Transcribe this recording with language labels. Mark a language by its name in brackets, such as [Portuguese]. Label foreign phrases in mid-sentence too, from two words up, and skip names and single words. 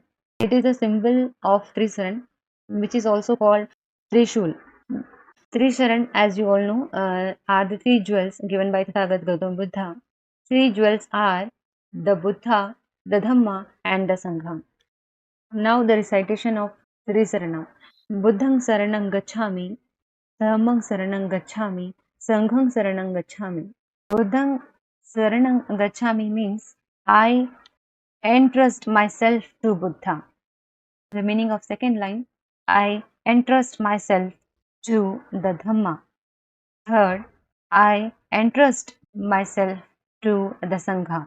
[English] It is a symbol of Trisaran, which is also called Trishul. Trisaran, as you all know, are the three jewels given by Tathagat Gautam Buddha. Three jewels are the Buddha, the Dhamma, and the Sangha. Now the recitation of Trisaranam. [Pali] Buddhang Saranang Gacchami, Dhammang Saranang Gacchami, Sanghang Saranang Gacchami. Buddhang Saranang Gacchami [English] means I entrust myself to Buddha. The meaning of second line, I entrust myself to the Dhamma. Third, I entrust myself to the Sangha.